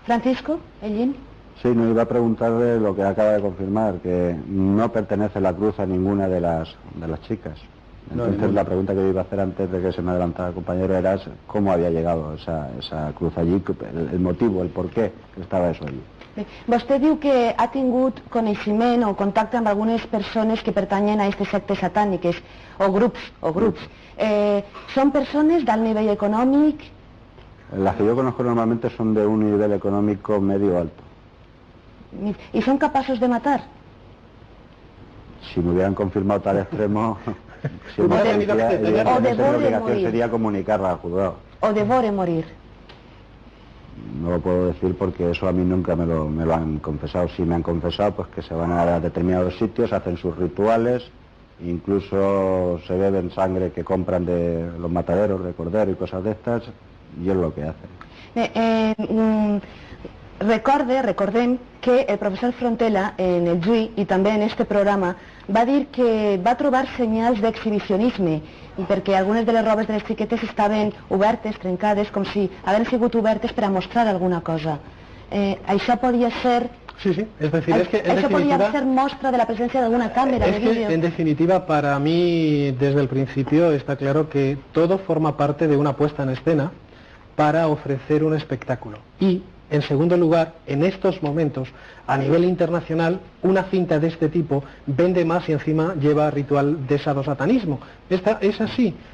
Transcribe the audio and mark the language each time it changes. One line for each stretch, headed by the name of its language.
Spanish: Francisco, Ellín. Sí, nos iba a preguntarle lo que acaba de confirmar, que no pertenece la cruz a ninguna de las chicas. Entonces la pregunta que yo iba a hacer antes de que se me adelantara el compañero era cómo había llegado esa cruz allí, el motivo, el por qué estaba eso allí.
Catalan: Bé, vostè diu que ha tingut coneixement o contacte amb algunes persones que pertanyen a aquestes sectes satàniques, o grups. Són persones d'alt nivell econòmic?
Spanish: Las que yo conozco normalmente son de un nivel económico medio alto. ¿Y son capaces de matar? Si me hubieran confirmado tal extremo,
Catalan: O de
Spanish: la obligación sería comunicarla al juzgado. O devore morir. No lo puedo decir porque eso a mí nunca me lo han confesado. Si me han confesado, pues que se van a determinados sitios, hacen sus rituales, incluso se beben sangre que compran de los mataderos de cordero y cosas de estas, y es lo que hacen.
Catalan: Recordem que el professor Frontela en el JUI i també en este programa va dir que va trobar senyals d'exhibicionisme perquè algunes de les robes de les xiquetes estaven obertes, trencades, com si hagueren sigut obertes per a mostrar alguna cosa. Això podia ser...
Spanish: Sí, es decir, es que en eso definitiva... podría ser muestra de la presencia de alguna cámara de vídeo. En definitiva, para mí, desde el principio, está claro que todo forma parte de una puesta en escena para ofrecer un espectáculo. Y, en segundo lugar, en estos momentos, a nivel internacional, una cinta de este tipo vende más y encima lleva ritual de sadosatanismo. Es así.